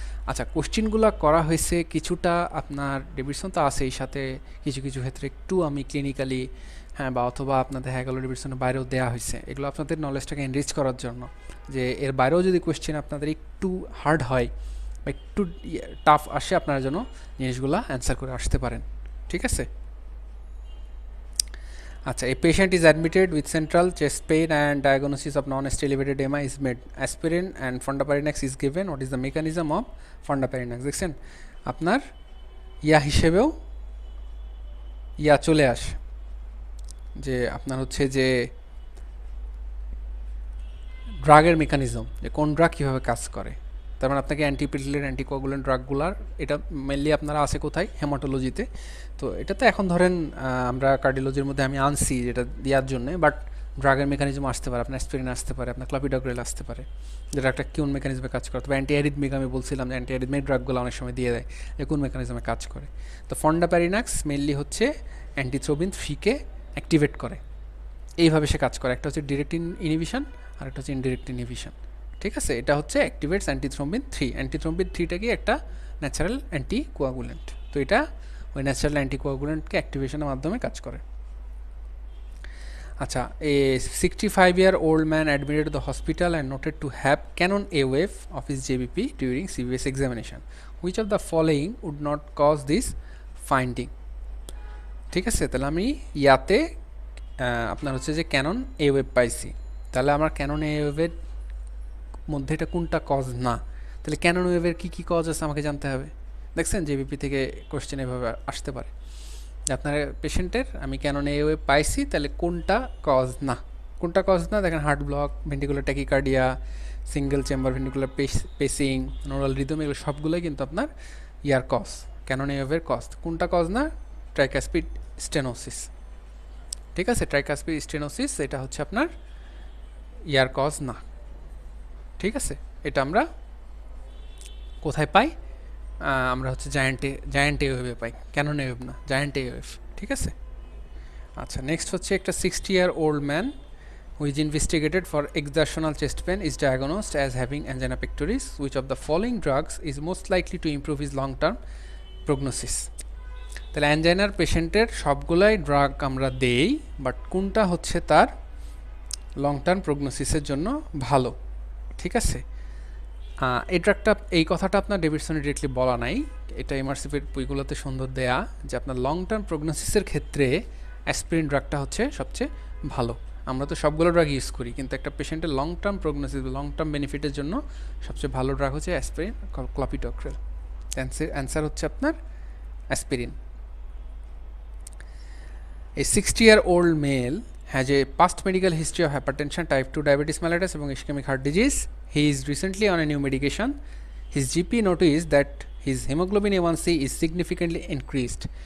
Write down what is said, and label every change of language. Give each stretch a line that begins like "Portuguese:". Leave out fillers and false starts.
Bangla: আচ্ছা, কোশ্চিনগুলো করা হয়েছে কিছুটা আপনার ডেভিডসন তো আছে, এই সাথে কিছু কিছু ক্ষেত্রে একটু আমি ক্লিনিক্যালি বা অথবা আপনাদের হ্যাগেলো ডেভিডসনের বাইরেও দেওয়া হয়েছে। এগুলো আপনাদের নলেজটাকে এনরিচ করার জন্য, যে এর বাইরেও যদি কোশ্চেন আপনাদের একটু হার্ড হয় বা একটু টাফ আসে, আপনারা যেন জিনিসগুলো অ্যান্সার করে আসতে পারেন। ঠিক আছে? আচ্ছা,
English: a patient is admitted with central chest pain and diagnosis of non-ST elevated EMI is made. Aspirin and fondaparinux is given. What is the mechanism of fondaparinux?
Bangla: দেখছেন আপনার ইয়া হিসেবেও ইয়া চলে আসে, যে আপনার হচ্ছে যে ড্রাগের মেকানিজম, যে কোন ড্রাগ কীভাবে কাজ করে। তার মানে আপনাকে অ্যান্টিপ্লেটলেট অ্যান্টিকোয়াগুলেন্ট ড্রাগগুলার এটা মেনলি আপনারা আছে কোথায়? হেমাটোলজিতে। তো এটা তো এখন ধরেন আমরা কার্ডিওলজির মধ্যে আমি আনছি যেটা দেওয়ার জন্য, বাট ড্রাগের মেকানিজম আসতে পারে, আপনার অ্যাসপিরিন আসতে পারে, আপনার ক্লপিডোগ্রেল আসতে পারে, যেটা একটা কোন মেকানিজমে কাজ করে। তবে অ্যান্টি অ্যারিথমিক আমি বলছিলাম যে অ্যান্টি অ্যারিথমিক ড্রাগগুলো অনেক সময় দিয়ে দেয়, যে কোন মেকানিজমে কাজ করে। তো ফন্ডাপ্যারিনাক্স মেনলি হচ্ছে অ্যান্টিথ্রোবিন ফিকে অ্যাক্টিভেট করে, এইভাবে সে কাজ করে। একটা হচ্ছে ডিরেক্ট ইনহিবিশন আর একটা হচ্ছে ইনডিরেক্ট ইনহিবিশন। ঠিক আছে? এটা হচ্ছে অ্যাক্টিভেটস অ্যান্টিথ্রোম্বিন 3। অ্যান্টিথ্রোম্বিন 3টা কি একটা ন্যাচারাল অ্যান্টিকোয়াগুলেন্ট। তো এটা ওই ন্যাচারাল অ্যান্টিকোয়াগুলেন্টকে অ্যাক্টিভেশনের মাধ্যমে কাজ করে। আচ্ছা,
English: A 65-year-old man admitted to the hospital and noted to have canon A wave of his JBP during CVS examination. Which of the following would not cause this finding?
Bangla: ঠিক আছে? তাহলে আমি ইয়াতে আপনার হচ্ছে যে ক্যানন এ ওয়েভ পাইছি, তাহলে আমার ক্যানন এ ওয়েভের মধ্যে এটা কোনটা কজ না? তাহলে ক্যানন ওয়েভের কী কী কজ আছে আমাকে জানতে হবে। দেখছেন জেবিপি থেকে কোশ্চেন এভাবে আসতে পারে, আপনার পেশেন্টের আমি ক্যানন এ ওয়েভ পাইছি, তাহলে কোনটা কজ না? কোনটা কজ না? দেখেন heart block, ventricular tachycardia, single chamber ventricular পেসিং, নোরাল rhythm, এগুলো সবগুলোই কিন্তু আপনার ইয়ার কজ, ক্যানন এ ওয়েভের কজ। কোনটা কজ না? Tricuspid stenosis. ঠিক আছে? ট্রাইকাসপিড স্টেনোসিস এটা হচ্ছে আপনার ইয়ার কজ না। ঠিক আছে? এটা আমরা কোথায় পাই? আমরা হচ্ছে জায়ান্ট এ ওয়েভে পাই, ক্যানন এ ওয়েভ না, জায়ান্ট এ ওয়েভ। ঠিক আছে? আচ্ছা, নেক্সট হচ্ছে একটা
English: 60-year-old man who is investigated for exertional chest pain is diagnosed as having angina pectoris. Which of the following drugs is most likely to improve his long-term prognosis?
Bangla: তাহলে অ্যাঞ্জাইনার পেশেন্টের সবগুলাই drug আমরা দেই, বাট কোনটা হচ্ছে তার লং টার্ম প্রগনোসিসের জন্য ভালো? ঠিক আছে? এই ড্রাগটা, এই কথাটা আপনার ডেভিডসনে ডিরেক্টলি বলা নাই, এটা এমআরসিপির বইগুলোতে সুন্দর দেয়া, যে আপনার লং টার্ম প্রগনোসিসের ক্ষেত্রে অ্যাসপিরিন ড্রাগটা হচ্ছে সবচেয়ে ভালো। আমরা তো সবগুলো ড্রাগ ইউজ করি, কিন্তু একটা পেশেন্টের long term prognosis, long term বেনিফিটের জন্য সবচেয়ে ভালো ড্রাগ হচ্ছে অ্যাসপিরিন, ক্লপিডোগ্রেল। অ্যান্সার হচ্ছে আপনার aspirin.
English: A 60-year-old male has a past medical history of hypertension, type 2 diabetes mellitus
Bangla: এবং
English: ischemic heart disease. He is recently on a new medication. His GP noticed that his hemoglobin A1C is significantly increased.